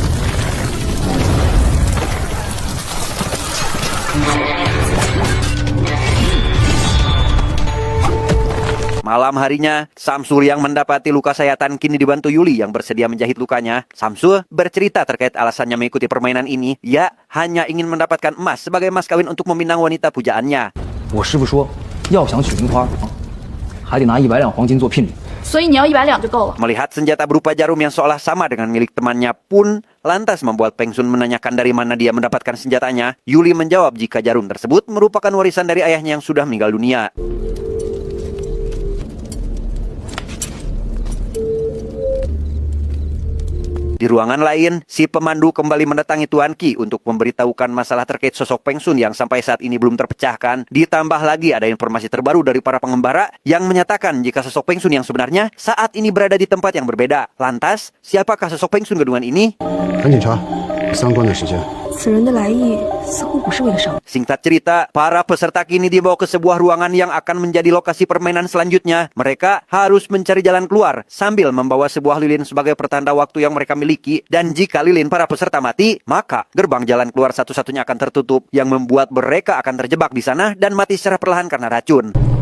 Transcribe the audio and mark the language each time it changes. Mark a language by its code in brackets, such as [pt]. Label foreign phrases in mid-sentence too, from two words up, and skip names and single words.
[id] Malam harinya, Samsul yang mendapati luka sayatan kini dibantu Yuli yang bersedia menjahit lukanya. Samsul bercerita terkait alasannya mengikuti permainan ini. Ia hanya ingin mendapatkan emas sebagai mas kawin untuk meminang wanita pujaannya. [zh] 我师傅说，要想娶樱花，还得拿100两黄金做聘礼。所以你要100两就够了。 [id] Melihat senjata berupa jarum yang seolah sama dengan milik temannya pun lantas membuat Feng Sun menanyakan dari mana dia mendapatkan senjatanya. Yuli menjawab jika jarum tersebut merupakan warisan dari ayahnya yang sudah meninggal dunia. Di ruangan lain, si pemandu kembali mendatangi Tuan Qi untuk memberitahukan masalah terkait sosok Feng Sun yang sampai saat ini belum terpecahkan. Ditambah lagi ada informasi terbaru dari para pengembara yang menyatakan jika sosok Feng Sun yang sebenarnya saat ini berada di tempat yang berbeda. Lantas, siapakah sosok Feng Sun kedungan ini? [zh] 赶紧查，3关的时间。此人的来意似乎不是为了伤。 [id] Singkat cerita, para peserta kini dibawa ke sebuah ruangan yang akan menjadi lokasi permainan selanjutnya. Mereka harus mencari jalan keluar sambil membawa sebuah lilin sebagai pertanda waktu yang mereka miliki. Dan jika lilin para peserta mati, maka gerbang jalan keluar satu-satunya akan tertutup, yang membuat mereka akan terjebak di sana dan mati secara perlahan karena racun.